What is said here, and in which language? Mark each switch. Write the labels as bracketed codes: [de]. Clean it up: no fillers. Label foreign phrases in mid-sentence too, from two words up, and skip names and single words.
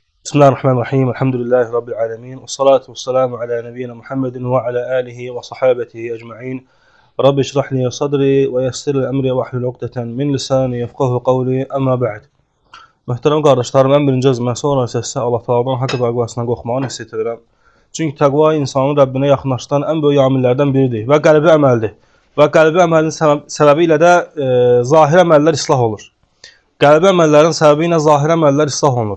[ar] بسم الله الرحمن الرحيم. الحمد لله رب العالمين. والصلاة والسلام على نبينا محمد وعلى آله وصحابته أجمعين. رب اشرح لي صدري ويسر لي أمري واحلل عقدة من لساني يفقهوا قولي. أما بعد. [az] Möhtərəm qardaşlarım, ən birinci özümə, sonra isə sizə Allah Taala'dan haqq təqvasından qorxmağı nəsihət edirəm. Çünki təqva insanı Rəbbinə yaxınlaşdıran ən böyük amillərdən biridir və qəlbi əməldir. Və qəlbi əməlin səbəbi ilə də zahir əməllər islah olur. Qəlbi əməllərin səbəbi ilə zahir əməllər islah olunur.